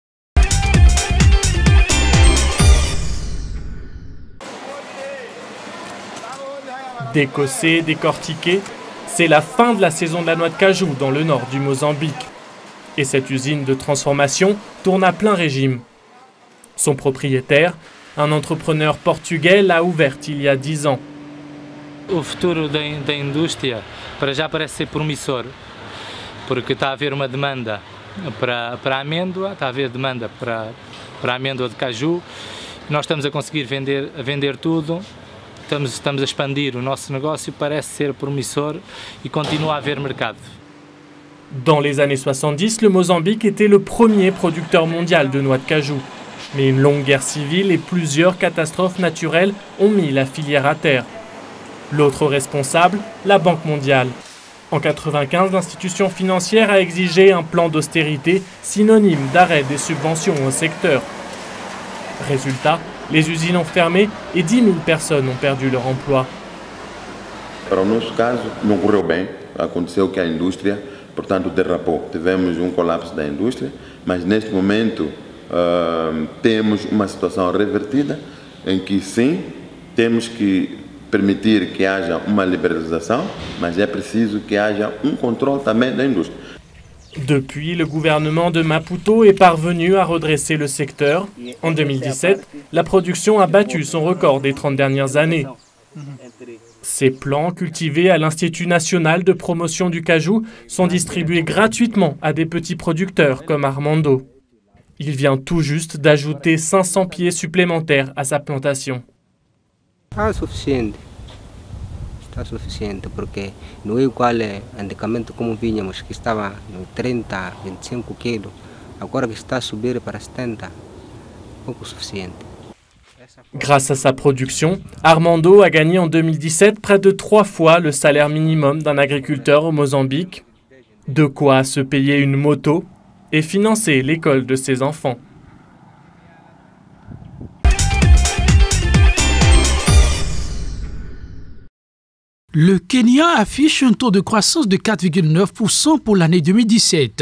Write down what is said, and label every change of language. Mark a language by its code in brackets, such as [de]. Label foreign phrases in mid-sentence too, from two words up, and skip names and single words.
[fr] Décossé, décortiqué, c'est la fin de la saison de la noix de cajou dans le nord du Mozambique. Et cette usine de transformation tourne à plein régime. Son propriétaire, un entrepreneur portugais, l'a ouverte il y a 10 ans. [pt] O futuro da indústria para já parece ser promissor, porque está a haver uma demanda para a amêndoa, está a haver demanda para a amêndoa de caju. Nós estamos a conseguir vender tudo. Estamos a expandir o nosso negócio, parece ser promissor e continua a haver mercado. [fr] Dans les années 70, le Mozambique était le premier producteur mondial de noix de cajou. Mais une longue guerre civile et plusieurs catastrophes naturelles ont mis la filière à terre. L'autre responsable, la Banque mondiale. En 1995, l'institution financière a exigé un plan d'austérité synonyme d'arrêt des subventions au secteur. Résultat, les usines ont fermé et 10 000 personnes ont perdu leur emploi. [pt] Para o nosso caso, não correu bem. Aconteceu que a indústria, portanto, derrapou. Tivemos colapso da indústria, mas neste momento temos uma situação revertida em que sim, temos que permitir que haja uma liberalização, mas é preciso que haja controle também da indústria. [fr] Depuis, le gouvernement de Maputo est parvenu à redresser le secteur. En 2017, la production a battu son record des 30 dernières années. Ces plants, cultivés à l'Institut national de promotion du cajou, sont distribués gratuitement à des petits producteurs comme Armando. Il vient tout juste d'ajouter 500 pieds supplémentaires à sa plantation. [pt] Está suficiente porque não é igual antigamente como vínhamos que estava no 30, 25 quilos, agora que está a subir para 70, pouco suficiente. [fr] Grâce à sa production, Armando a gagné en 2017 près de 3 fois le salaire minimum d'un agriculteur au Mozambique. De quoi se payer une moto et financer l'école de ses enfants. Le Kenya affiche un taux de croissance de 4,9% pour l'année 2017.